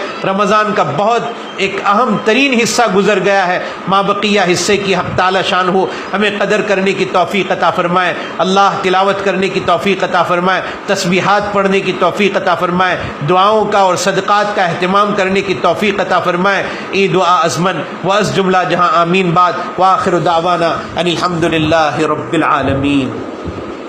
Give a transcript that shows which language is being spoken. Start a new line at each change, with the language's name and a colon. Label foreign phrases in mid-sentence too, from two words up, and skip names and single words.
Urdu: رمضان کا بہت ایک اہم ترین حصہ گزر گیا ہے، ما بقیہ حصے کی حق تعالیٰ شان ہو ہمیں قدر کرنے کی توفیق عطا فرمائے۔ اللہ تلاوت کرنے کی توفیق عطا فرمائے، تسبیحات پڑھنے کی توفیق عطا فرمائے، دعاؤں کا اور صدقات کا اہتمام کرنے کی توفیق عطا فرمائے۔
Persian: ای دعا ازمن و از جملہ جہاں آمین بعد،
Arabic: وآخر دعوانا ان الحمد للہ رب العالمین۔